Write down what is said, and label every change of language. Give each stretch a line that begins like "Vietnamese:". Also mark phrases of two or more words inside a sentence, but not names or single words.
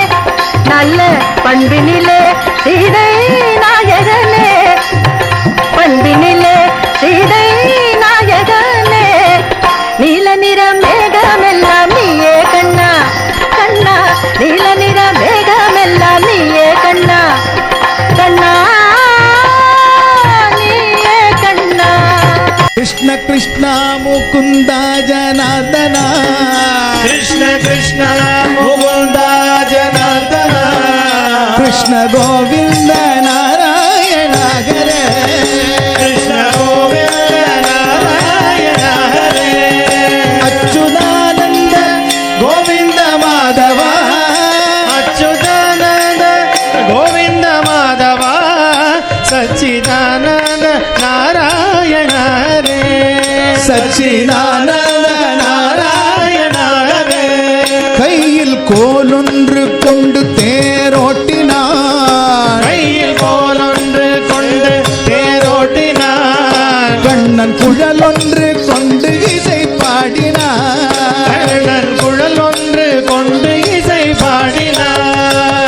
Tamil: நல்ல பண்பினிலே சீதை நாயகனே பண்பினிலே சீதை நாயகனே நீல நிற மேகமெல்லாம் நீயே கண்ணா கண்ணா நீல நிற மேகமெல்லாம் நீயே கண்ணா கண்ணா நீயே கண்ணா
Sanskrit: कृष्ण कृष्ण मुकुंद जनार्दन कृष्ण कृष्ण मुकुंद जनार्दन कृष्ण गोविंद नारायण हरे कृष्ण गोविंद नारायण हरे अच्युतानंद गोविंद माधव अच्युतानंद गोविंद माधव सच्चिदानंद नारायण हरे सच्चिदानंद नारायण हरे
Tamil: கையில் கோலொன்று கொண்டு தேரோட்டினார் கையில் கோலொன்று கொண்டு தேரோட்டினார் கண்ணன் குழலொன்று கொண்டு இசை பாடினார் கண்ணன் குழல் ஒன்று கொண்டு இசை பாடினார்